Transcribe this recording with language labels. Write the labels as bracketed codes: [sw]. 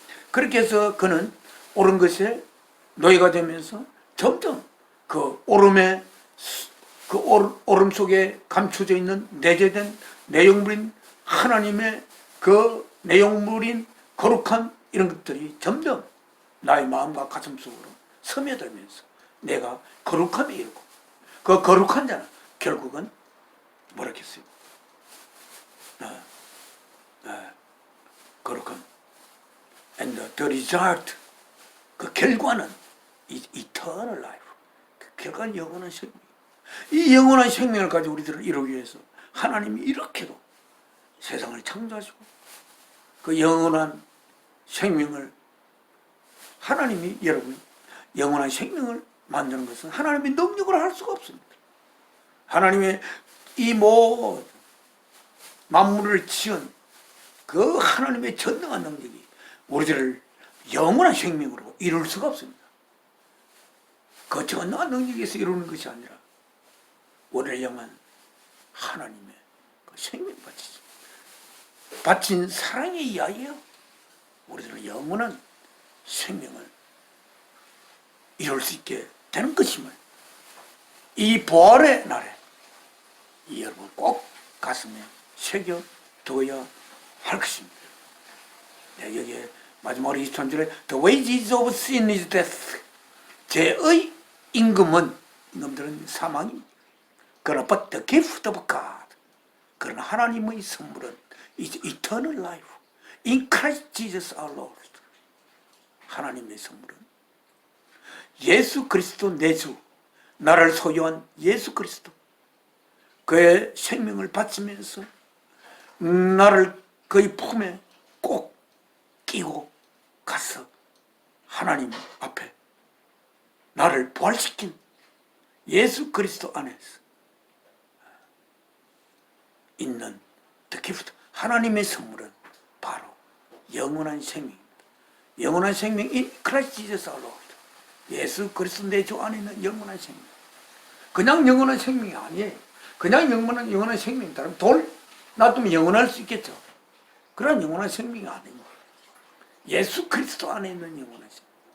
[ko] 그렇게 해서 그는 옳은 것에 노예가 되면서 점점 그 옳음의 그 옳음 속에 감춰져 있는 내재된 내용물인 하나님의 그 내용물인 거룩함 이런 것들이 점점 나의 마음과 가슴 속으로 스며들면서 내가 거룩함에 이르고 그 거룩한 자는 결국은 뭐라겠어요? 거룩함. [en] And the result [ko] 그 결과는 [en] eternal life. [ko] 그 결과는 영원한 생명. 이 영원한 생명을 가지고 우리들을 이루기 위해서 하나님이 이렇게도 세상을 창조하시고 그 영원한 생명을 하나님이 여러분 영원한 생명을 만드는 것은 하나님의 능력으로 할 수가 없습니다. 하나님의 이 만물을 지은 그 하나님의 전능한 능력이 우리들을 영원한 생명으로 이룰 수가 없습니다. 그 전능한 능력에서 이루는 것이 아니라 우리를 향한 하나님의 그 생명 바친 사랑에 의하여 우리들은 영원한 생명을 이룰 수 있게 되는 것임을 이 부활의 날에 여러분 꼭 가슴에 새겨둬야 할 것입니다. 네, 여기에 마지막으로 23절에 [en] The wages of sin is death. [ko] 죄의 임금들은 사망입니다. 그러나 [en] but the gift of God. [ko] 그러나 하나님의 선물은 [en] is eternal life in Christ Jesus our Lord. [ko] 하나님의 선물은 예수 그리스도 내 주, 나를 소유한 예수 그리스도 그의 생명을 바치면서 나를 그의 품에 꼭 끼고 가서 하나님 앞에 나를 부활시킨 예수 그리스도 안에서 있는 [en] the gift, [ko] 하나님의 선물은 바로 영원한 생명입니다. 영원한 생명이 [en] Christ Jesus our Lord. [ko] 예수 그리스도 내 주 안에 있는 영원한 생명. 그냥 영원한 생명이 아니에요. 그냥 영원한 생명이다. 돌 놔두면 영원할 수 있겠죠. 그런 영원한 생명이 아닙니다. 예수 그리스도 안에 있는 영원한 생명.